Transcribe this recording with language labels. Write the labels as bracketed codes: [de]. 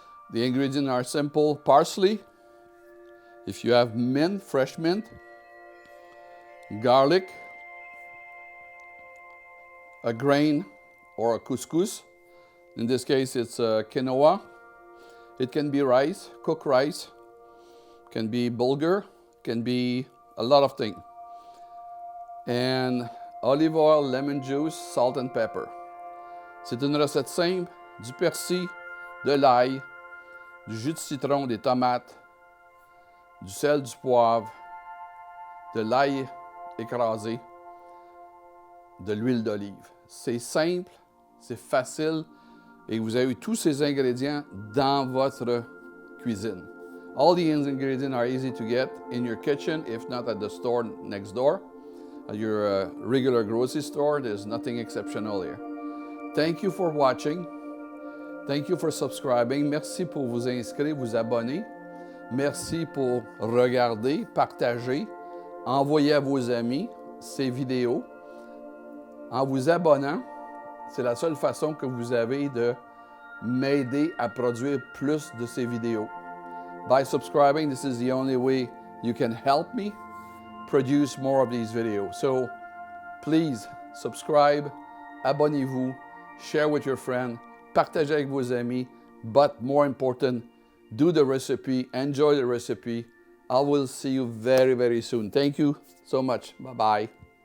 [en] The ingredients are simple. Parsley, if you have mint, fresh mint, garlic, a grain or a couscous. In this case, it's quinoa. It can be rice, cooked rice. Can be bulgur. Can be a lot of things. And olive oil, lemon juice, salt and pepper. [fr] C'est une recette simple, du persil, de l'ail, du jus de citron, des tomates, du sel, du poivre, de l'ail écrasé, de l'huile d'olive. C'est simple, c'est facile et vous avez tous ces ingrédients dans votre cuisine. [en] All the ingredients are easy to get in your kitchen, if not at the store next door. At your regular grocery store, there's nothing exceptional here. Thank you for watching. Thank you for subscribing. [fr] Merci pour vous inscrire, vous abonner. Merci pour regarder, partager, envoyer à vos amis ces vidéos. En vous abonnant, c'est la seule façon que vous avez de m'aider à produire plus de ces vidéos. [en] By subscribing, this is the only way you can help me produce more of these videos. So please subscribe, [fr] abonnez-vous, [en] share with your friends, [fr] partagez avec vos amis, [en] but more important, do the recipe, enjoy the recipe. I will see you very, very soon. Thank you so much. Bye-bye.